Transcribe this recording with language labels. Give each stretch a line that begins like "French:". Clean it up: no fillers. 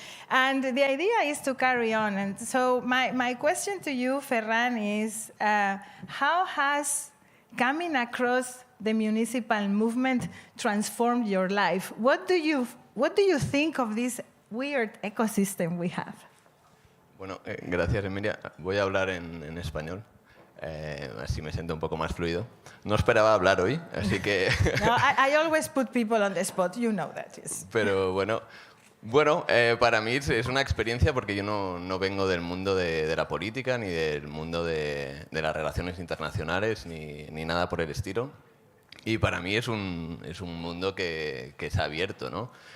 English: And the idea is to carry on. And so my question to you, Ferran, is how has coming across the municipal movement transformed your life? What do you think of this weird ecosystem we have?
Spanish: Bueno, gracias, Emilia. Voy a hablar en español, así me siento un poco más fluido. No esperaba hablar hoy, así que...
English: No, I always put people on the spot, you know that. Yes.
Spanish: Pero bueno, para mí es una experiencia porque yo no vengo del mundo de la política, ni del mundo de las relaciones internacionales, ni nada por el estilo. Y para mí es un mundo que se ha abierto, ¿no?